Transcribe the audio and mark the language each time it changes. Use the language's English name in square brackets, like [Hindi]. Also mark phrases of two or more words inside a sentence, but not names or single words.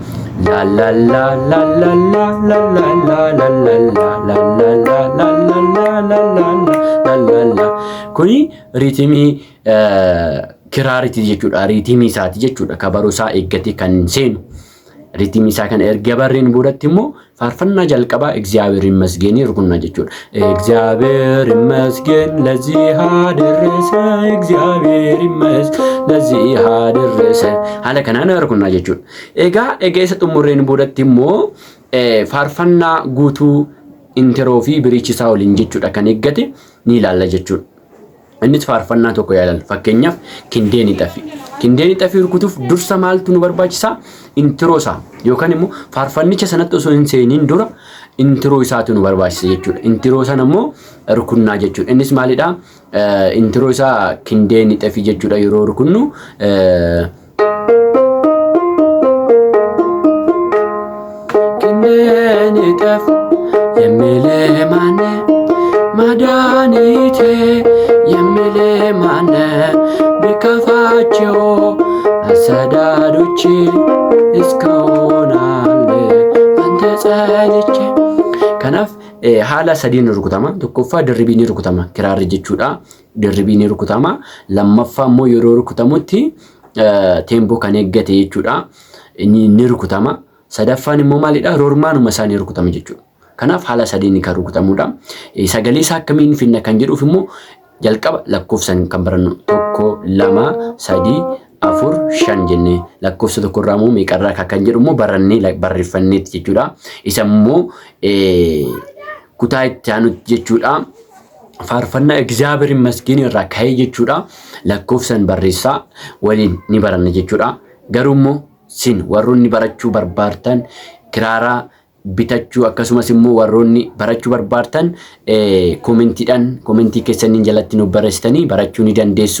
[Oromo] La la la la la la la la la la la la la la la la la la la. Kuni riitimii kiraaritii jechuudha. Riitimii isaati jechuudha. Kabaroo isaa eeggatee kan seenu. Riitimii isaa kan erga barreen boodatti immoo faarfannaa jalqabaa [Amharic] እግዚአብሔር ይመስገን ይርኩና [Oromo] jechuudha. [Amharic] እግዚአብሔር ይመስገን ለዚህ አደረሰ እግዚአብሔር ይመስገን ለዚህ አደረሰ [Oromo] haala kanaan [Amharic] ይርኩና jechuudha. [Oromo] Egaa isa xumurreen boodatti immoo faarfannaa guutuu intiroo fi biriichisaa waliin jechuudha kan eeggate ni ilaalla jechuudha. Innis faarfannaa tokko yaalan fakkeenyaaf kindeeni xafi. Kindeeni xafi rukutuuf dursa maaltu nu barbaachisa? Intiroo isaa yookaan immoo faarfannicha sanatti osoo hin seeniin dura intiroo isaatu nu barbaachisa jechuudha. Intiroo sana immoo rukunnaa jechuudha. Innis maalidha? Intiroo isaa kindeeni xafi jechuudha yeroo rukunnu kindeeni xafi [Amharic] የሚልህ ማነው? መድኃኒቴ የሚልህ ማነው? ቢከፋቸው አሳዳጆቼ እስካሁን አለ አንተ ጸልቼ. [Oromo] Kanaaf haala sadiin rukutama. Tokkoffaa dirribiin rukutama. Kiraarri jechuudha. Dirribiin rukutama. Lammaffaa immoo yeroo rukutamutti teemboo kan eeggate jechuudha. Ni rukutama. Sadaffaan immoo maalidha? Roormaanuma isaanii rukutama jechuudha. Kanaaf haala sadiin kan rukutamudha. Sagalee isaa akkamiin finna kan jedhuuf immoo jalqaba lakkoofsan kan barannu 1 2 3 4 5 jennee lakkoofsa tokkorraa immoo meeqarraa kan jedhu immoo barannee barreeffanneeti jechuudha. Isa immoo kutaa itti aanutti jechuudha. Faarfannaa [Amharic] እግዚአብሔር ይመስገን [Oromo] irraa ka'ee jechuudha. Lakkoofsan barreessaa waliin ni baranna jechuudha. Garuu immoo sin warroonni barachuu barbaartan kiraaraa bitachuu akkasumas immoo warroonni barachuu barbaartan komentii keessaniin jalatti nu barreessitanii barachuu ni dandeessu.